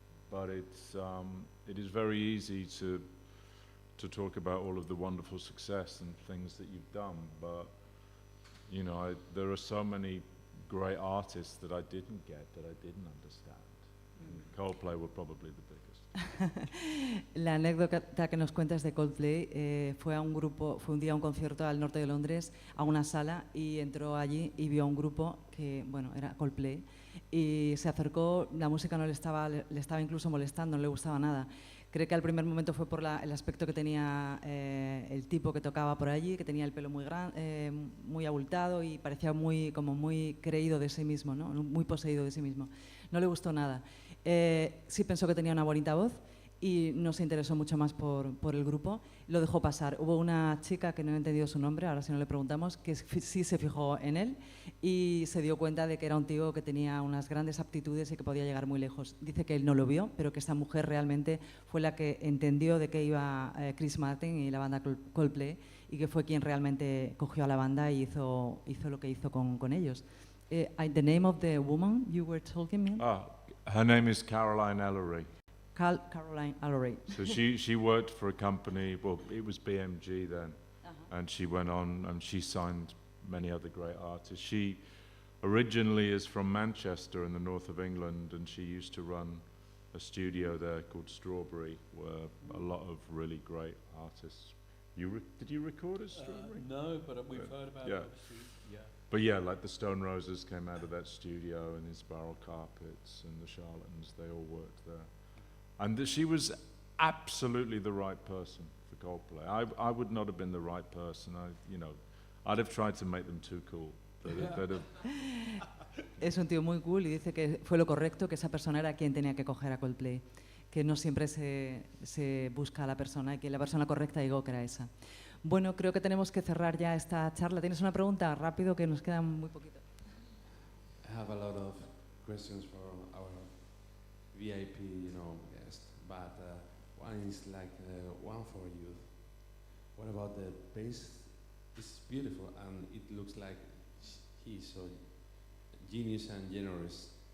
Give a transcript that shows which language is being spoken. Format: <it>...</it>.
<en>But it is very easy to talk about all of the wonderful success and things that you've done, but you know, there are so many great artists that I didn't get, that I didn't understand. And Coldplay were probably the biggest.</en> <es>La anécdota que nos cuentas de Coldplay, fue un día a un concierto al norte de Londres, a una sala, y entró allí y vio a un grupo que, bueno, era Coldplay, y se acercó, la música no le estaba incluso molestando, no le gustaba nada. Cree que al primer momento fue por el aspecto que tenía el tipo que tocaba por allí, que tenía el pelo muy abultado y parecía muy creído de sí mismo, ¿no? Muy poseído de sí mismo. No le gustó nada. Sí pensó que tenía una bonita voz y no se interesó mucho más por el grupo. Lo dejó pasar. Hubo una chica, que no he entendido su nombre, ahora si no le preguntamos, que sí se fijó en él y se dio cuenta de que era un tío que tenía unas grandes aptitudes y que podía llegar muy lejos. Dice que él no lo vio, pero que esta mujer realmente fue la que entendió de qué iba Chris Martin y la banda Coldplay, y que fue quien realmente cogió a la banda y hizo lo que hizo con ellos.</es> <en>The name of the woman you were talking about? Her name is Caroline Ellery. Caroline Ellery. So she worked for a company, well, it was BMG then, and she went on and she signed many other great artists. She originally is from Manchester in the north of England, and she used to run a studio there called Strawberry, where a lot of really great artists. Did you record at Strawberry? No, but we've heard about it. Yeah. But yeah, like the Stone Roses came out of that studio, and the Spiral Carpets and the Charlatans, they all worked there. And she was absolutely the right person for Coldplay. I would not have been the right person. I'd have tried to make them too cool.</en> <es>Es un tío muy cool y dice que fue lo correcto, que esa persona era quien tenía que coger a Coldplay, que no siempre se busca a la persona, y que la persona correcta llegó, que era esa. Bueno, creo que tenemos que cerrar ya esta charla. ¿Tienes una pregunta? Rápido, que nos queda muy poquito.</es> <en>I have a lot of questions for our VIP, guest, but one is like one for you. What about the bass? It's beautiful, and it looks like he's so genius and generous.</en>